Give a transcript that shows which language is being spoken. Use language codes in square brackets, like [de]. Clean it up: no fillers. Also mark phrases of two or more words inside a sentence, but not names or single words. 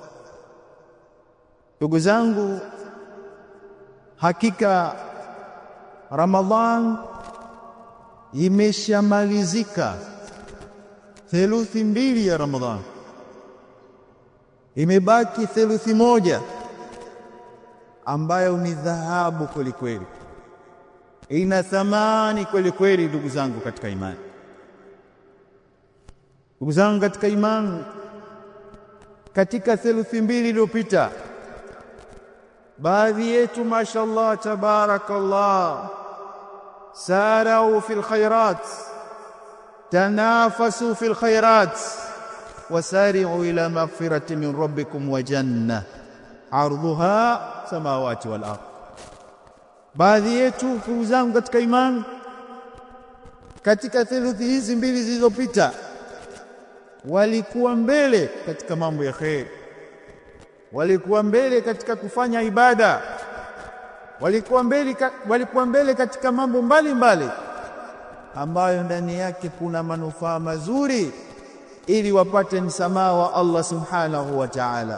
[sw] Ndugu zangu, hakika Ramadhan imeshamalizika, theluthi 2 ya Ramadhan, imebaki theluthi 1 ambayo ni dhahabu kweli kweli, ina thamani kweli kweli. Ndugu zangu katika imani, ndugu zangu katika imani, katika theluthi 2 iliyopita, baadhi yetu [ar] ما شاء الله تبارك الله ساروا في الخيرات، تنافسوا في الخيرات، وسارعوا إلى مغفرة من ربكم وجنة عرضها سماوات والأرض. [sw] baadhi yetu ndugu zangu katika imani, katika theluthi hizi 2 zilizopita walikuwa mbele katika mambo ya khair, walikuwa mbele katika kufanya ibada, walikuwa mbele katika mambo mbalimbali ambayo ndani yake kuna manufaa mazuri, ili wapate msamaha wa Allah [ar] سبحانه وتعالى.